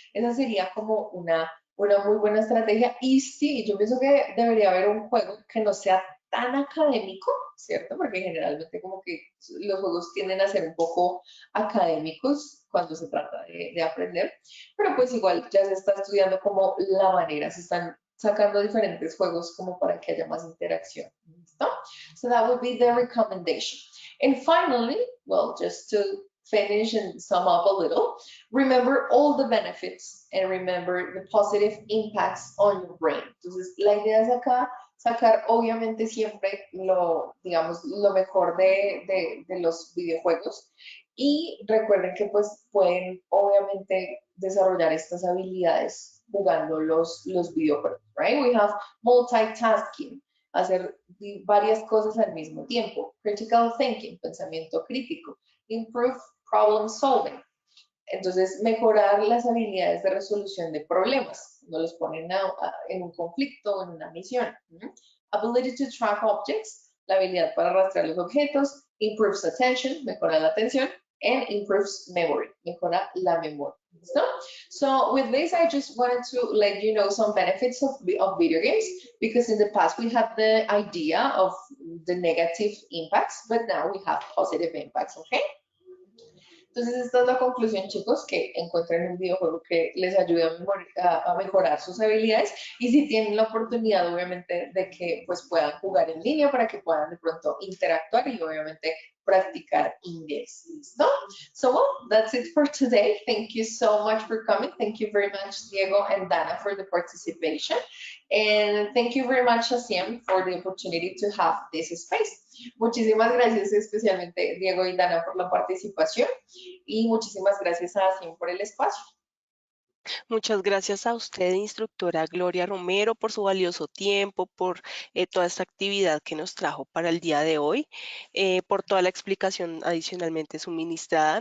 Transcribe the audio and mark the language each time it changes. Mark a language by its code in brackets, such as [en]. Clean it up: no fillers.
[es] Esa sería como una muy buena estrategia y sí, yo pienso que debería haber un juego que no sea tan académico, ¿cierto? Porque generalmente como que los juegos tienden a ser un poco académicos cuando se trata de aprender, pero pues igual ya se está estudiando como la manera, se están sacando diferentes juegos como para que haya más interacción. ¿Listo? [en] So that would be the recommendation. And finally, well, just to finish and sum up a little, remember all the benefits and remember the positive impacts on your brain. [es] Entonces, la idea es acá sacar obviamente siempre lo, digamos, lo mejor de los videojuegos y recuerden que pues pueden obviamente desarrollar estas habilidades jugando los videojuegos, [en] right? We have multitasking, [es] hacer varias cosas al mismo tiempo, [en] critical thinking, [es] pensamiento crítico, [en] improve problem solving. [es] Entonces, mejorar las habilidades de resolución de problemas, cuando los ponen en un conflicto o en una misión. [en] Ability to track objects, [es] la habilidad para rastrear los objetos, [en] improves attention, [es] mejora la atención, [en] and improves memory, [es] mejora la memoria. ¿Listo? [en] So with this, I just wanted to let you know some benefits of video games, because in the past we had the idea of the negative impacts, but now we have positive impacts, [es] okay? Entonces, esta es la conclusión, chicos, que encuentren un videojuego que les ayude a mejorar sus habilidades y si tienen la oportunidad, obviamente, de que pues puedan jugar en línea para que puedan de pronto interactuar y obviamente practicar inglés. ¿Listo? [en] So, well, that's it for today. Thank you so much for coming. Thank you very much, Diego and Dana, for the participation. And thank you very much, Aciem, for the opportunity to have this space. [es] Muchísimas gracias, especialmente Diego y Dana, por la participación. Y muchísimas gracias a Aciem por el espacio. Muchas gracias a usted, instructora Gloria Romero, por su valioso tiempo, por toda esta actividad que nos trajo para el día de hoy, por toda la explicación adicionalmente suministrada.